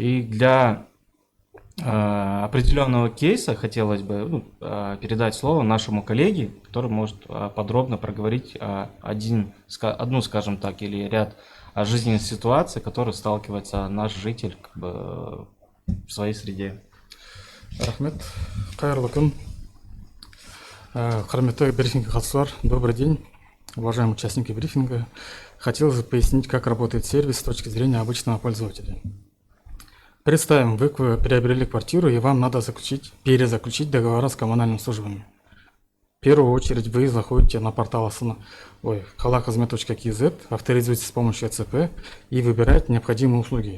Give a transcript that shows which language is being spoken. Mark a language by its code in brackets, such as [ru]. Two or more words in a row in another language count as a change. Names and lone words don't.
[ru] И для определенного кейса хотелось бы передать слово нашему коллеге, который может подробно проговорить одну, скажем так, или ряд жизненных ситуаций, которые сталкивается наш житель в своей среде. [kk] Рахмет. Қайырлы күн. Құрметті брифингке қатысушылар, [ru] добрый день. Уважаемые участники брифинга, хотелось бы пояснить, как работает сервис с точки зрения обычного пользователя. Представим, вы приобрели квартиру и вам надо перезаключить договора с коммунальными службами. В первую очередь вы заходите на портал kalakozmet.kz, авторизуетесь с помощью ЭЦП и выбираете необходимые услуги.